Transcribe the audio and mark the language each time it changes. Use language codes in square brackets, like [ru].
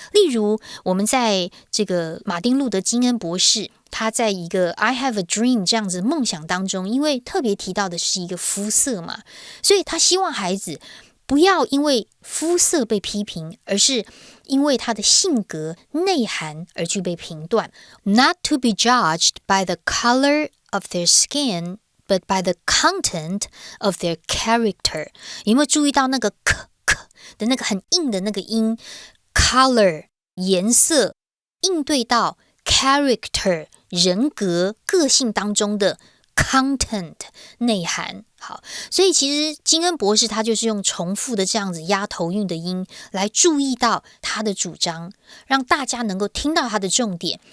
[zh] 例如，我们在这个马丁路德金恩博士，他在一个 [en] I have a dream [zh] 这样子梦想当中，因为特别提到的是一个肤色嘛，所以他希望孩子不要因为肤色被批评，而是因为他的性格内涵而去被评断。 [en] Not to be judged by the color of their skin, but by the content of their character。 [zh] 有没有注意到那个 k 的那个很硬的那个音 color 颜色应对到 character 人格个性当中的content 内涵。好，所以其实金恩博士他就是用重复的这样子押头韵的音来注意到他的主张，让大家能够听到他的重点。